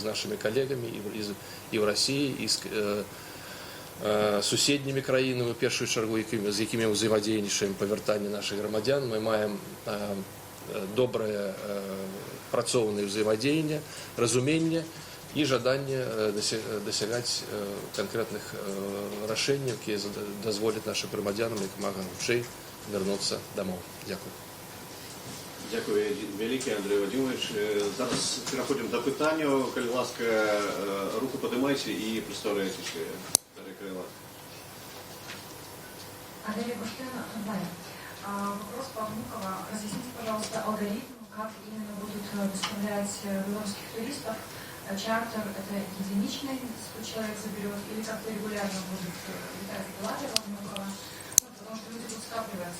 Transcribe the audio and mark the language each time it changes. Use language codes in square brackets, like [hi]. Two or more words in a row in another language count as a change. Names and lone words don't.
[be] нашымі калегамі і ў Расіі, і з суседнімі краінамі, у першую чаргу, з якімі ўзаемадзейнічаем па вяртанні нашых грамадзян, мы маем добрае працоўнае ўзаемадзеянне, разуменне і жаданне дасягаць канкрэтных рашэнняў, якія дазволяць нашым грамадзянам як мага хутчэй вярнуцца дамоў. Дзякуй. Дякую вялікі, Андрей Вадимович. Зараз пераходзім да пытанняў. Калі ласка, руку падымайце і прадстаўляйцеся. [ru] Аделия Баштена, онлайн. Вопрос по Внуково. Разъясните, пожалуйста, алгоритм, как именно будут доставлять белорусских туристов. Чартер – это единичный, человек заберет, или как-то регулярно будут летать билеты во Внуково, потому что люди будут скапливаться.